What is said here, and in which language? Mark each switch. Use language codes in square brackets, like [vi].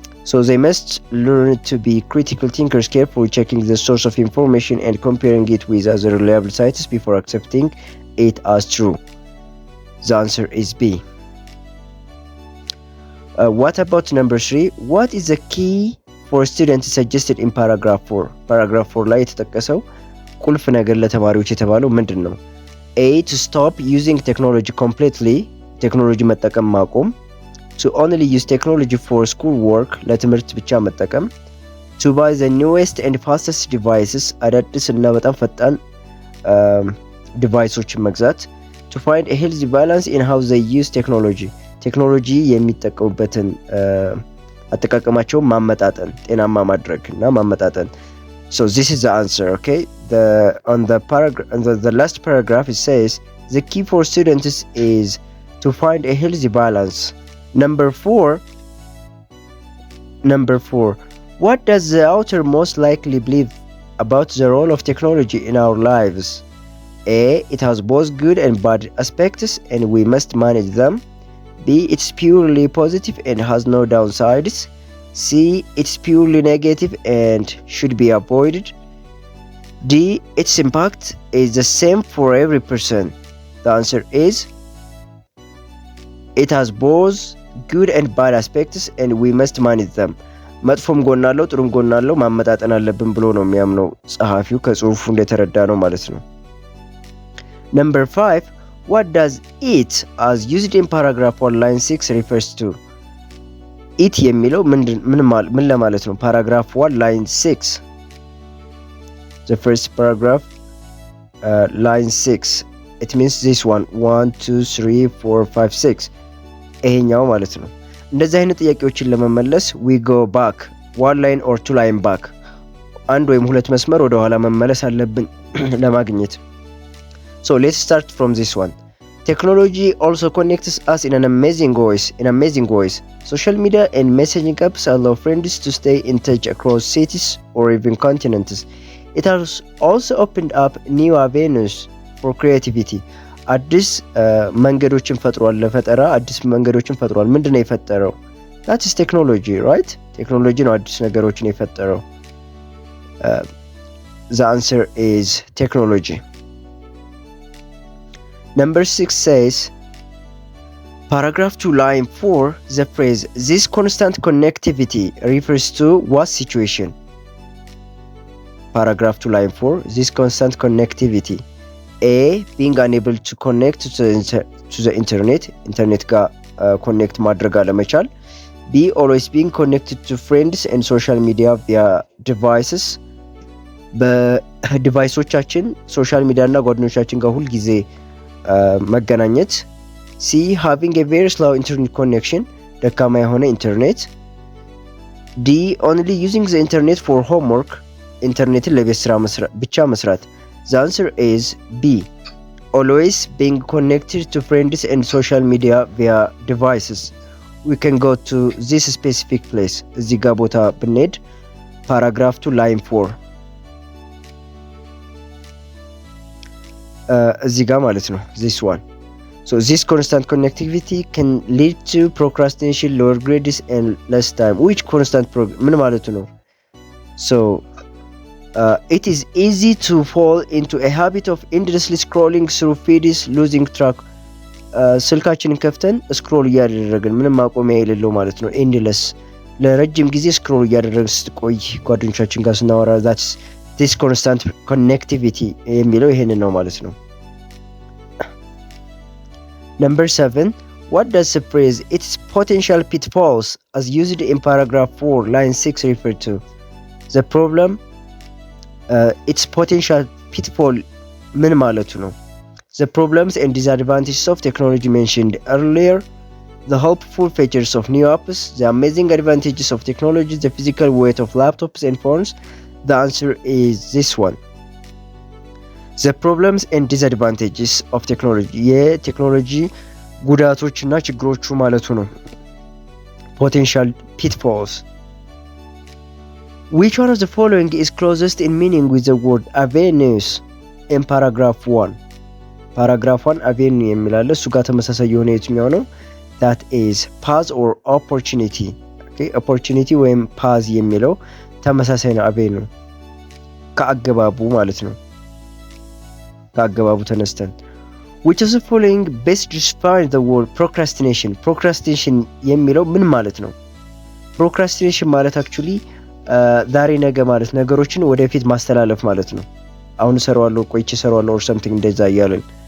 [en] So they must learn to be critical thinkers, carefully checking the source of information and comparing it with other reliable sites before accepting it as true. The answer is B. What about number 3? What is the key for students suggested in paragraph 4? [am] Paragraph 4 ላይ የተጠቀሰው ቁልፍ ነገር ለተማሪዎች የተባለው ምንድን ነው? [en] A. To stop using technology completely. [am] ቴክኖሎጂ መጠቀም ማቆም. [en] To only use technology for school work. [am] ለትምህርት ብቻ መጠቀም. [en] To buy the newest and fastest devices. [am] አዳዲስ እና በጣም ፈጣን ዲቫይሶችን መግዛት. [en] To find a healthy balance in how they use technology. [am] ቴክኖሎጂ የሚጠቀሙበትን አጠቃቀማቸውን ማመጣጠን ጤናማ ማድረግ እና ማመጣጠን. [en] So this is the answer, okay? On the last paragraph it says the key for students is to find a healthy balance. Number 4. What does the author most likely believe about the role of technology in our lives? A. It has both good and bad aspects and we must manage them. B. It's purely positive and has no downsides. C. It's purely negative and should be avoided. D. Its impact is the same for every person. The answer is it has both good and bad aspects and we must manage them. [am] መጥፎም ጎን አለው ጥሩም ጎን አለው ማመጣጠን አለብን ብሎ ነው የሚያምነው ጸሐፊው ከጽሁፉ እንደተረዳ ነው ማለት ነው። [en] Number 5. What does it as used in paragraph 1 line 6 refers to? [am] It የሚለው ምን ለማለት ነው? [en] Paragraph 1 line 6. The first paragraph line 6. It means this one. 1 2 3 4 5 6. [am] ይሄኛው ማለት ነው። እንደዚህ አይነት ጥያቄዎችን ለመመለስ [en] we go back 1 line or 2 line back. [am] አንድ ወይም ሁለት መስመር ወደ ኋላ መመለስ አለብን ለማግኘት። [en] So let's start from this one. Technology also connects us in amazing ways. Social media and messaging apps allow friends to stay in touch across cities or even continents. It has also opened up new avenues for creativity. [am] አዲስ መንገዶችን ፈጥሯል ለፈጠራ አዲስ መንገዶችን ፈጥሯል። ምንድነው የፈጠረው? [en] That is technology, right? [am] ቴክኖሎጂ ነው አዲስ ነገሮችን የፈጠረው። [en] The answer is technology. Number 6 says, paragraph 2 line 4, the phrase this constant connectivity refers to what situation? Paragraph 2 line 4, this constant connectivity. A. Being unable to connect to the internet [am] ጋር connect ማድረግ አለመቻል. [en] B. Always being connected to friends and social media via devices. [am] በዲቫይሶቻችን ሶሻል ሚዲያ እና ጓደኞቻችን ጋር ሁል ጊዜ መገናኘት. [en] C. Having a very slow internet connection. [am] ደካማ የሆነ ኢንተርኔት. [en] D. Only using the internet for homework. [am] ኢንተርኔትን ለቤት ስራ ብቻ መስራት. [en] The answer is B. Always being connected to friends and social media via devices. We can go to this specific place. [am] እዚህ ጋር ቦታ ብንሄድ paragraph 2 line 4 እዚህ ጋር ማለት ነው [en] this one. So this constant connectivity can lead to procrastination, lower grades and less time. Which constant [am] ምን ማለት ነው? [en] So it is easy to fall into a habit of endlessly scrolling through feeds, losing track. [am] ስልካችንን ከፍተን ስክሮል እያደረግን ምንም ማቆሚያ የሌለው ማለት ነው። endless ለረጅም ጊዜ ስክሮል እያደረግን ስትቆይ ጓደኞቻችን ጋር ስናወራ [en] that's this constant connectivity [am] የሚለው ይሄንን ነው ማለት ነው። [en] Number 7. What does the phrase its potential pitfalls as used in paragraph 4 line 6 refer to? The problem its potential pitfall [am] ምን ማለቱ ነው? [en] The problems and disadvantages of technology mentioned earlier, the helpful features of new apps, the amazing advantages of technology, the physical weight of laptops and phones. The answer is this one. The problems and disadvantages of technology. [am] የቴክኖሎጂ ጉዳቶችና ችግሮቹ ማለቱ ነው። [en] Potential pitfalls. Which one of the following is closest in meaning with the word avenues in paragraph 1? [am] Paragraph 1 avenue የሚላለ እሱ ጋር ተመሳሳይ የሆነ የትኛው ነው? [en] That is path or opportunity. [am] ኦኬ ኦፖርቹኒቲ ወይም ፓዝ የሚለው ተመሳሳይ ነው አቬኑ ከአገባቡ ማለት ነው ከአገባቡ ተነስተን [en] which of the following best describes the word procrastination [am] procrastination የሚለው ምን ማለት ነው procrastination ማለት actually ዛሬ ነገ ማለት ነገሮችን ወደፊት ማስተላለፍ ማለት ነው አሁን ሰራዋለሁ ቆይቼ ሰራዋለሁ [en] or something [am] እንደዛ ያለን